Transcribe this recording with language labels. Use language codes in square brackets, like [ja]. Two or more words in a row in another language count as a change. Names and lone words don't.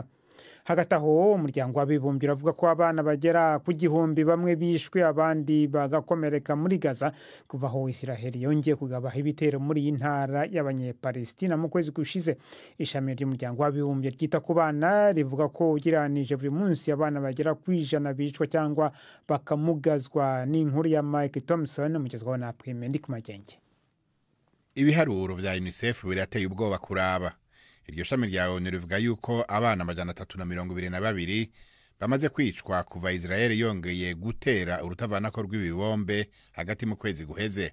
[rw] Hagati aho umuryango w'abibumbye uravuga ko abana bagera ku gihumbi bamwe bishwe abandi bagakomereka muri Gaza kuva aho Isiraheli yongeye kugabaho ibitero muri iyi ntara y'Abanyepalestina mu kwezi gushize. Ishami ry'umuryango w'abibumbye ryita ku bana rivuga ko ugereranije buri munsi abana bagera ku 100 bicwa cyangwa bakamugazwa. N'inkuru ya Mike Thompson mugezwaho na Prime Ndikumagenge. [rn] Ibiharuro vya UNICEF birateye ubwoba kuraba. Iryo shami rya ONU rivuga yuko abana 322 bamaze kwicwa kuva Israeli yongeye gutera urutavanako rw'ibibombe hagati mu kwezi guheze.